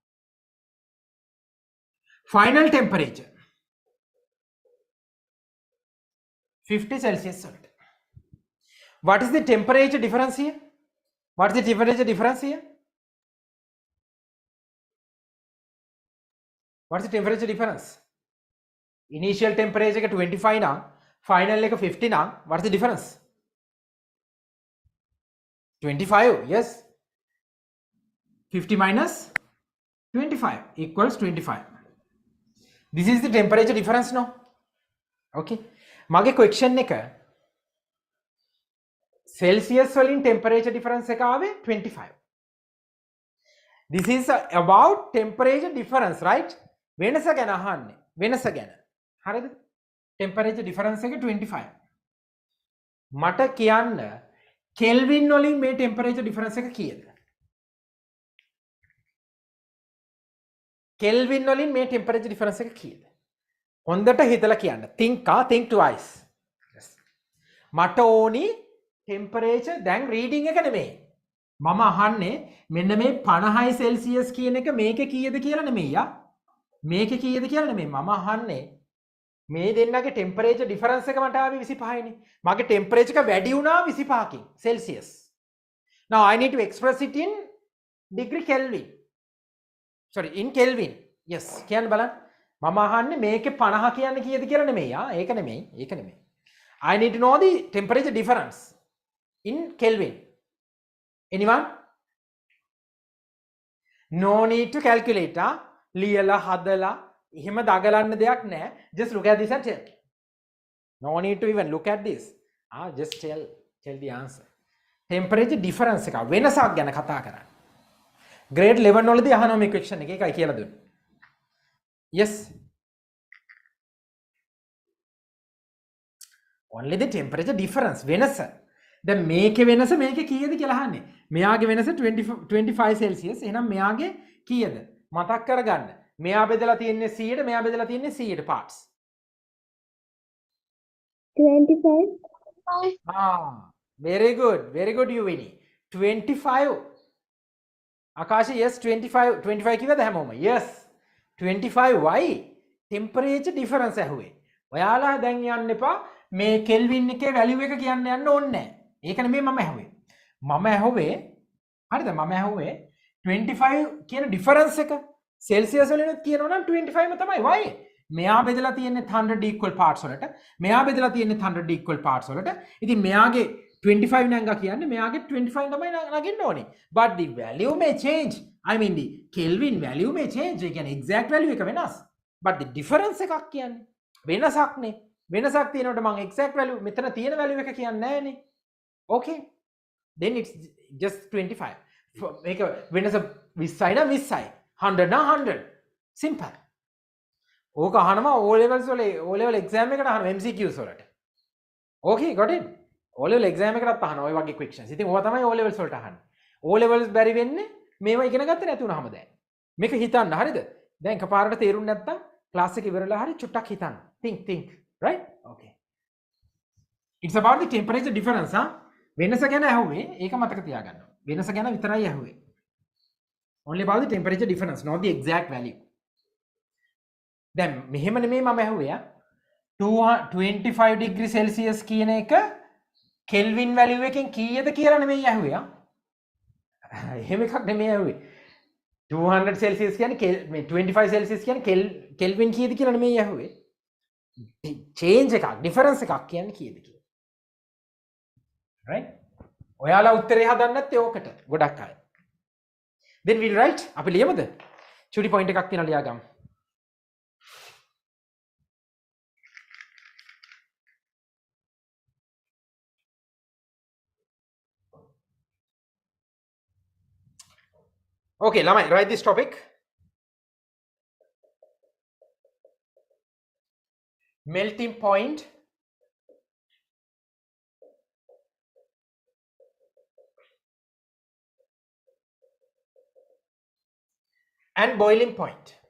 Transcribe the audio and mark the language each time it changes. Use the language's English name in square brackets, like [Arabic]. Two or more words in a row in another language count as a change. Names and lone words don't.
[English] Final temperature 50 Celsius වලට. What is the temperature difference here? What is the temperature difference here? What is the temperature difference? Initial temperature එක 25 නම් final එක 50 නම් what is the difference? 25, yes. 50 minus 25 equals 25. This is the temperature difference, no? [Sinhala] Okay. මගේ question එක Celsius වලින් [English] temperature difference [Sinhala] එක ආවේ 25. [English] This is about temperature difference, right? [Sinhala] වෙනස ගැන අහන්නේ. වෙනස ගැන. හරිද? [English] Temperature difference එක 25. [Sinhala] මට කියන්න Kelvin වලින් මේ [English] temperature difference [Sinhala] එක කීයද? Kelvin වලින් මේ [English] temperature difference [Sinhala] එක කීයද? හොඳට හිතලා කියන්න. [English] think twice. Yes. [Sinhala] මට ඕනි temperature දැන් reading එක නෙමෙයි. මම අහන්නේ මෙන්න මේ 50 Celsius කියන එක මේකේ කීයද කියලා නෙමෙයි යා. මේකේ කීයද කියලා නෙමෙයි. මම අහන්නේ මේ දෙන්නගේ [English] temperature difference [Sinhala] එක මට ආවේ 25 නේ. මගේ temperature එක වැඩි වුණා 25කින් Celsius. [English] Now I need to express it in degree Kelvin. Sorry, in Kelvin. Yes, [Sinhala] කියන්න බලන්න. මම අහන්නේ මේකේ 50 කියන්නේ කීයද කියලා නෙමෙයි යා. ඒක නෙමෙයි. [English] I need to know the temperature difference in Kelvin. Anyone? No need to calculate. [Sinhala] ලියලා හදලා එහෙම දගලන්න දෙයක් නැහැ. [English] Just look at this and tell. No need to even look at this. Just tell the answer. Temperature difference [Sinhala] එක වෙනසක් ගැන කතා කරන්නේ. grade 11 වලදී අහනවා මේ question එක. ඒකයි කියලා දුන්නේ. [English] Yes. Only the temperature difference. [Sinhala] වෙනස. දැන් මේකේ වෙනස මේකේ කීයද කියලා අහන්නේ. මෙයාගේ වෙනස 25 Celsius. එහෙනම් මෙයාගේ කීයද? මතක් කරගන්න. මෙයා බෙදලා තියෙන්නේ 100ට, මෙයා බෙදලා තියෙන්නේ 100ට parts. 25. [English] Very good you Winnie. 25. [Sinhala] Akashi, yes, 25 කිව්වද හැමෝම? [English] Yes. 25 why? Temperature difference ඇහුවේ. [Sinhala] ඔයාලා දැන් යන්න එපා මේ කෙල්වින් එකේ වැලියු එක කියන්න යන්න ඕනේ නැහැ. ඒක නෙමෙයි මම ඇහුවේ. හරිද? මම ඇහුවේ 25 කියන difference එක Celsius වලිනුත් කියනවා නම් 25ම තමයි. why? මෙයා බෙදලා තියෙන්නේ 100 [English] equal parts [Sinhala] වලට. මෙයා බෙදලා තියෙන්නේ 100 [English] equal parts [Sinhala] වලට. ඉතින් මෙයාගේ 25 නංගා කියන්නේ මෙයාගේ 25 තමයි නගින්න ඕනේ. [English] But the value may change. I mean the Kelvin value may change. [Sinhala] ඒ කියන්නේ [English] exact value [Sinhala] එක වෙනස්. [English] But the difference [Sinhala] එකක් කියන්නේ වෙනසක් නේ. වෙනසක් තියෙනකොට මම [English] exact value [Sinhala] මෙතන තියෙන value එක කියන්නේ නැහැනේ. [English] Okay. Then it's just 25. [Sinhala] මේක වෙනස 20යි නම් 20යි. 100 නම් 100. Simple. ඕක අහනවා O levels වල [English] O level exam [Sinhala] එකට අහනවා MCQs වලට. [English] Okay, got it? O level exam [Sinhala] එකටත් අහනවා ඔය වගේ [English] questions. [Sinhala] ඉතින් ඕවා තමයි O levels වලට අහන්නේ. O levels බැරි වෙන්නේ මේවා ඉගෙන ගත්තේ නැති වුනහම දැන්. මේක හිතන්න හරිද? දැන් එකපාරට තේරුන්නේ නැත්තම් ක්ලාස් එක ඉවරලා හරි චුට්ටක් හිතන්න. [English] Think, right? Okay. It's about the temperature difference, [Sinhala] වෙනස ගැන ඇහුවේ. ඒක මතක තියාගන්න. වෙනස ගැන විතරයි ඇහුවේ. [English] Only about the temperature difference, not the exact value. [Sinhala] දැන් මෙහෙම නෙමෙයි මම ඇහුවේ 25 [English] degree Celsius [Sinhala] කියන එක [English] Kelvin value [Sinhala] එකෙන් කීයද කියලා නෙමෙයි ඇහුවේ. එහෙම එකක් නෙමෙයි ඇහුවේ. 200 සෙල්සියස් කියන්නේ 25 සෙල්සියස් කියන්නේ කෙල්වින් කීයද කියලා නෙමෙයි අහුවේ. චේන්ජ් එකක් ඩිෆරන්ස් එකක් කියන්නේ කීයද කියලා. right? ඔයාලා උත්තරේ හදන්න නැත්තේ ඕකට ගොඩක් අය. [English] then we'll write [Sinhala] අපි ලියමුද? චුටි පොයින්ට් එකක් තියෙනවා ලියා ගමු. [English] okay ළමයි write this topic. melting point and boiling point.